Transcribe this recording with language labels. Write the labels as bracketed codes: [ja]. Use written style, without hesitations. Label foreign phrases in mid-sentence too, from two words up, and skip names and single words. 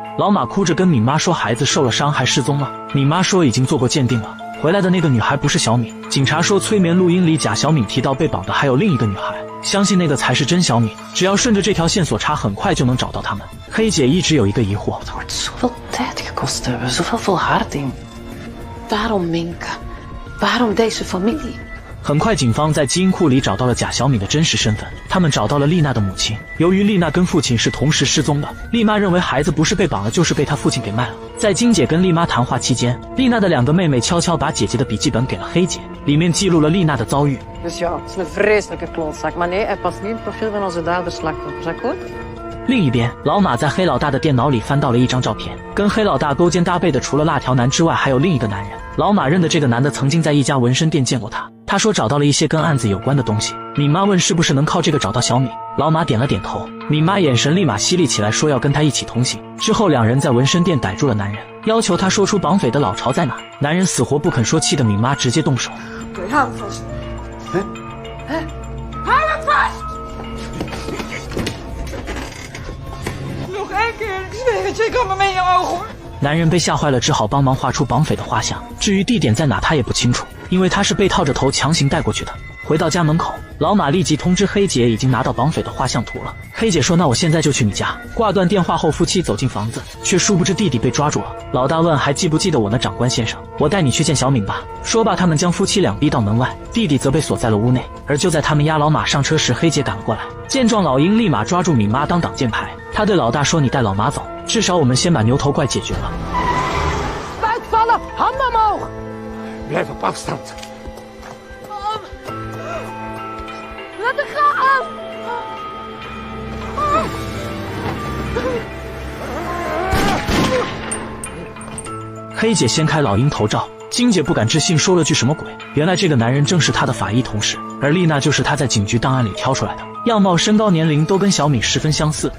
[zh] 老马哭着跟敏妈说孩子受了伤还失踪了，敏妈说已经做过鉴定了，回来的那个女孩不是小敏。警察说催眠录音里假小敏提到被绑的还有另一个女孩，相信那个才是真小敏，只要顺着这条线索查，很快就能找到他们。黑姐一直有一个疑惑， [nl] Het wordt zoveel tijd gekost hebben, zoveel volharding. Waarom Minke? Waarom deze familie? [zh] 很快警方在基因库里找到了假小敏的真实身份，他们找到了丽娜的母亲。由于丽娜跟父亲是同时失踪的，丽妈认为孩子不是被绑了就是被她父亲给卖了。在金姐跟丽妈谈话期间，丽娜的2个妹妹悄悄把姐姐的笔记本给了黑姐，里面记录了丽娜的遭遇。 [nl] Dus ja, het is een vreselijke klootzak. Maar nee, hij past niet in het profiel van onze daderslachtoffers, akkoord? [zh] 另一边，老马在黑老大的电脑里翻到了一张照片，跟黑老大勾肩搭背的除了辣条男之外，还有另一个男人。老马认得这个男的曾经在一家纹身店见过他，他说找到了一些跟案子有关的东西。敏妈问是不是能靠这个找到小敏，老马点了点头。敏妈眼神立马犀利起来，说要跟他一起同行。之后2人在纹身店逮住了男人，要求他说出绑匪的老巢在哪。男人死活不肯说，气的敏妈直接动手。 [nl] Oké, hou het vast. Hè? Hè? Hou het vast! Nog 1 keer, ik zweer het je, ik kan me mee in je ogen hoor. [zh] 男人被吓坏了，只好帮忙画出绑匪的画像。至于地点在哪，他也不清楚，因为他是被套着头强行带过去的。回到家门口， 老马立即通知黑姐已经拿到绑匪的画像图了。黑姐说那我现在就去你家。挂断电话后，夫妻走进房子，却殊不知弟弟被抓住了。老大问还记不记得我呢，长官先生，我带你去见小敏吧。说罢他们将夫妻俩逼到门外，弟弟则被锁在了屋内。而就在他们押老马上车时，黑姐赶了过来，见状老鹰立马抓住敏妈当挡箭牌。他对老大说你带老马走，至少我们先把牛头怪解决了。 [nl] Uitvallen, handen omhoog! Blijf op afstand. Laat me gaan! [zh] 黑姐掀开老鹰头罩，金姐不敢置信，说了句什么鬼？原来这个男人正是她的法医同事，而丽娜就是她在警局档案里挑出来的，样貌、身高、年龄都跟小敏十分相似。